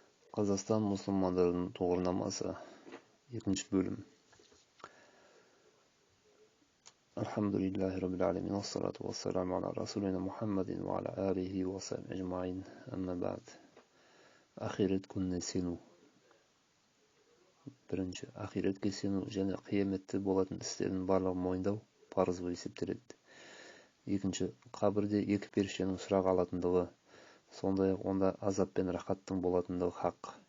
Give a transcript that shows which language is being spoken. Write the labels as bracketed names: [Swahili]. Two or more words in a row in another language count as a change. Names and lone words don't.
[Kazakh] Қазақстан мұсылмандарының тұғырнамасы 2 бөлім. [Arabic] الحمد لله رب العالمين، والصلاة والسلام على رسولنا محمد وعلى آله وصحبه أجمعين. أما بعد. [Kazakh] Ахирет күніне сену. Бірінші, ахиретке сену және қияметте болатын істердің барлығын мойындау парыз болып есептеледі. Екінші, қабірде екі періштенің сұрақ алатындығы, сондай-ақ онда азап пен рахаттың болатындығы хақ.